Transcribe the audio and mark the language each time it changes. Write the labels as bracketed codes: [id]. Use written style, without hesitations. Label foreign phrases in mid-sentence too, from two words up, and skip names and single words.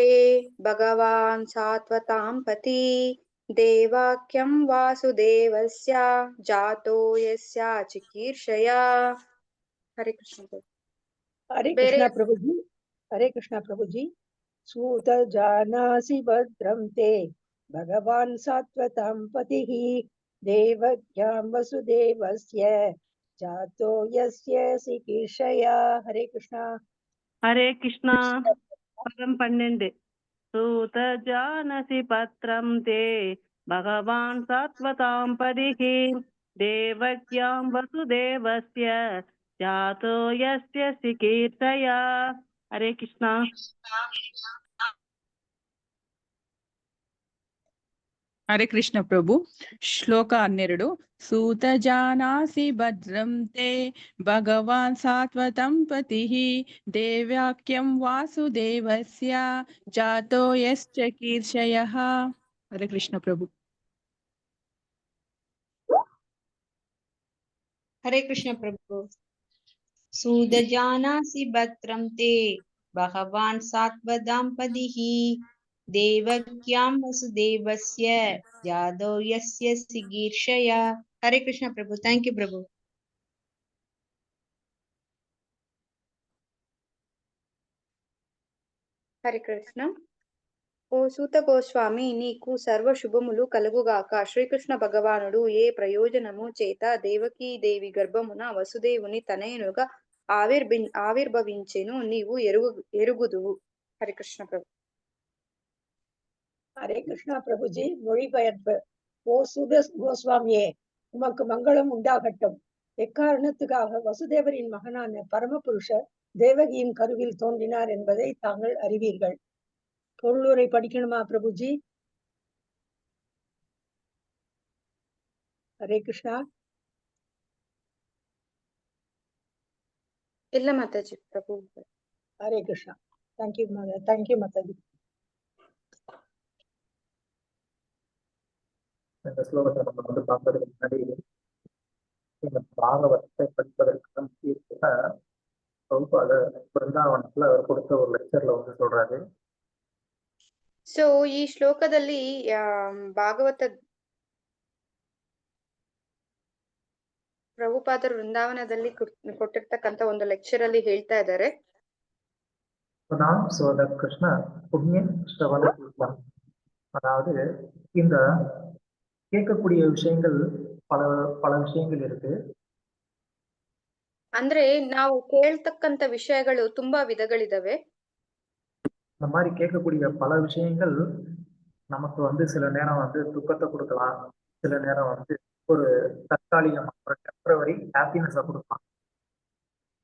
[sa] भगवान् सात्वतां पति देवाख्यं वासुदेवस्य जातो यस्य चिकीर्षया. हरे कृष्ण. हरे कृष्ण प्रभु जी. हरे कृष्ण प्रभु जी. सूत जानासि भद्रं ते भगवान् सात्वतां पतिः देवक्यां वसुदेवस्य जातो यस्य चिकीर्षया. हरे कृष्ण. हरे कृष्ण. पदं 12. सूत जानसि पत्रं ते भगवान् सात्वतां पतिः देवक्यां वसुदेवस्य जातो यस्य चिकीर्षया. हरे कृष्ण. हरे कृष्ण प्रभु. श्लोक 12. सूत जानासि भद्रं ते भगवान् सात्वतं पतिः देव्याख्यं वासुदेवस्य जातो यश्च कीर्षयः. हरे कृष्ण प्रभु. हरे कृष्ण प्रभु. सूत जानासि भद्रं ते भगवान् सात्वतां पतिः देवक्यां वसुदेवस्य जातो यस्य चिकीर्षया. हरे कृष्ण प्रभु. [en] Thank you प्रभु. [te] హరే కృష్ణ. ఓ సూత గోస్వామి, నీకు సర్వ శుభములు కలుగుగాక. శ్రీకృష్ణ భగవానుడు ఏ ప్రయోజనము చేత దేవకీ దేవి గర్భమున వసుదేవుని తనయునుగా ఆవిర్భవించెను నీవు ఎరుగుదువు. హరే కృష్ణ ప్రభు. [sa] हरे कृष्ण प्रभु जी. [ta] மொழிபெயர்ப்பு. ஓ சூத கோஸ்வாமியே, உமக்கு மங்களம் உண்டாகட்டும். எக்காரணத்துக்காக வசுதேவரின் மகனான பரமபுருஷர் தேவகியின் கருவில் தோன்றினார் என்பதை தாங்கள் அறிவீர்கள். பொருளுரை படிக்கணுமா பிரபுஜி? [sa] हरे कृष्णा. [kn] ಇಲ್ಲ ಮಾತಾಜಿ ಪ್ರಭು. [sa] हरे कृष्णा. [en] Thank you माताजी. [ta] இந்த ஸ்லோகத்தை நம்ம வந்து பார்ப்பதற்கு முன்னாடி இந்த பாகவத்தை படிப்பதற்கான முக்கியத்துவ வகுப்பாக பிருந்தாவனத்துல அவர் கொடுத்த ஒரு லெக்சர்ல வந்து சொல்றாரு. [kn] ಸೊ ಈ ಶ್ಲೋಕದಲ್ಲಿ ಭಾಗವತ ಪ್ರಭುಪಾದರು ವೃಂದಾವನದಲ್ಲಿ ಕೊಟ್ಟಿರ್ತಕ್ಕಂಥ ಒಂದು ಲೆಕ್ಚರ್ ಅಲ್ಲಿ ಹೇಳ್ತಾ ಇದ್ದಾರೆ, [ta] கிருஷ்ண புண்ணிய ஸ்ரவண கீர்த்தனம். அதாவது இந்த கேட்கக்கூடிய விஷயங்கள் பல பல விஷயங்கள் இருக்கு. [kn] ಅಂದ್ರೆ ನಾವು ಕೇಳ್ತಕ್ಕಂಥ ವಿಷಯಗಳು ತುಂಬಾ ವಿಧಗಳಿದಾವೆ. [ta] இந்த மாதிரி கேட்கக்கூடிய பல விஷயங்கள் நமக்கு வந்து சில நேரம் வந்து துக்கத்தை கொடுக்கலாம், சில நேரம் வந்து ஒரு தற்காலிகமா ஒரு [en] temporary happiness [ta] கொடுக்கலாம்.